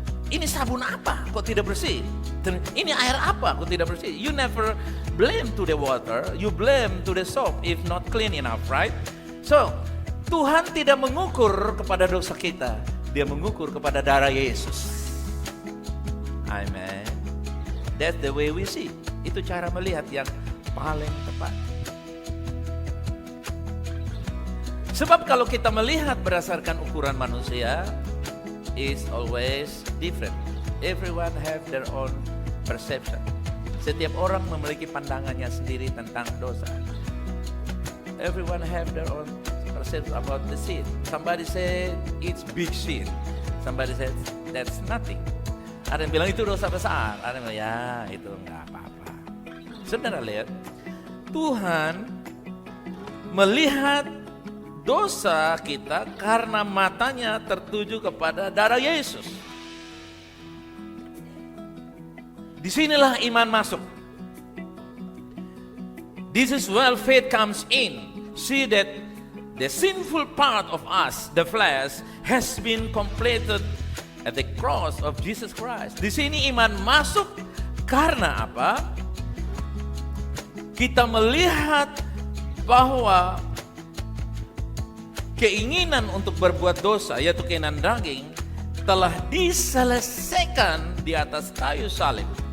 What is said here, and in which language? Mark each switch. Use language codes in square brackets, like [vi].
[id] Ini sabun apa kok tidak bersih? Ini air apa kok tidak bersih? [en] You never blame to the water, you blame to the soap if not clean enough, right? [id] So, Tuhan tidak mengukur kepada dosa kita, Dia mengukur kepada darah Yesus. Amen. [en] That's the way we see. [id] Itu cara melihat yang paling tepat. Sebab kalau kita melihat berdasarkan ukuran manusia, [en] is always different. Everyone have their own perception. [id] Setiap orang memiliki pandangannya sendiri tentang dosa. [en] Everyone have their own perception about the sin. Somebody say it's big sin. Somebody says that's nothing. [id] Ada yang bilang itu dosa besar. Ada yang bilang ya itu enggak apa-apa. Saudara lihat, Tuhan melihat dosa kita karena matanya tertuju kepada darah Yesus. Disinilah iman masuk. [en] This is where faith comes in. See that the sinful part of us, the flesh, has been completed at the cross of Jesus Christ. [id] Di sini iman masuk karena apa? Kita melihat bahwa keinginan untuk berbuat dosa, yaitu keinginan daging, telah diselesaikan di atas kayu salib.